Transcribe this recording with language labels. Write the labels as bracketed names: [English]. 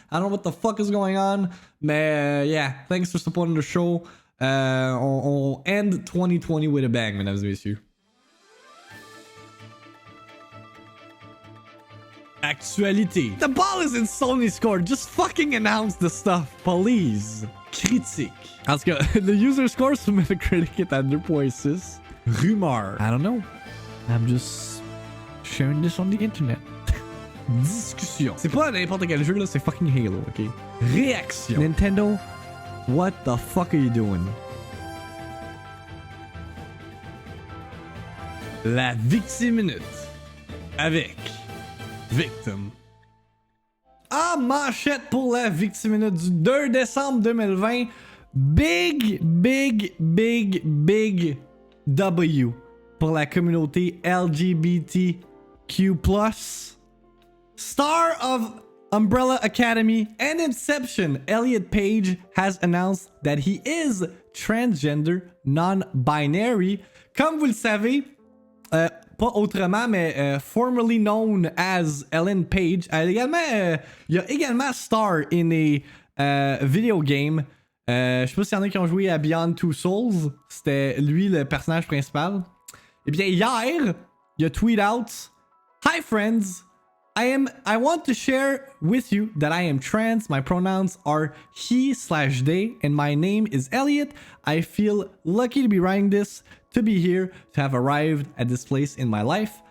[English] I don't know what the fuck is going on. Mais yeah, thanks for supporting the show. On end 2020 with a bang, [French] mesdames et messieurs. [English] Actualité. The ball is in Sony's court. Just fucking announce the stuff, please. [French] Critique. En tout cas, le user score sur Metacritic est à 2.6. [English] Rumeurs. I don't know. I'm just sharing this on the internet. [French] Discussion. C'est pas n'importe quel jeu là, c'est fucking Halo, ok? Réaction. [English] Nintendo, what the fuck are you doing? [French] La VIICTIIMINUTE avec Victim. En manchette pour la VIICTIIMINUTE du 2 décembre 2020. Big W pour la communauté LGBTQ+. [English] Star of Umbrella Academy and Inception, Elliot Page has announced that he is transgender non-binary. [French] Comme vous le savez, pas autrement, mais [English] formerly known as [French] Ellen Page. Il y a également [English] star in a video game. [French] Je sais pas s'il y en a qui ont joué à Beyond Two Souls. C'était lui le personnage principal. Et bien hier, il a [English] tweet out: Hi friends, I want to share with you that I am trans. My pronouns are he/they, and my name is Elliot. I feel lucky to be writing this, to be here, to have arrived at this place in my life.